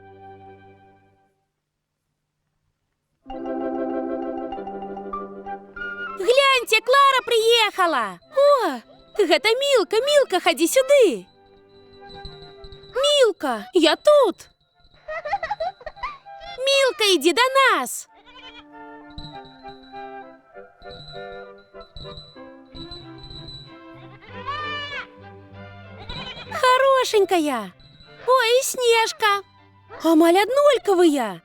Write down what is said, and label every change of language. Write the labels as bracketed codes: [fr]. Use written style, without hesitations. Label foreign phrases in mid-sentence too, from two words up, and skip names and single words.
[be] Гляньце, Клара прыехала! О, гэта Мілка, Мілка, хадзі сюды! Мілка, я тут! Мілка, ідзі да нас! [ru] Хорошенькая! [be] Ой, и Снежка! Амаль аднолькавыя!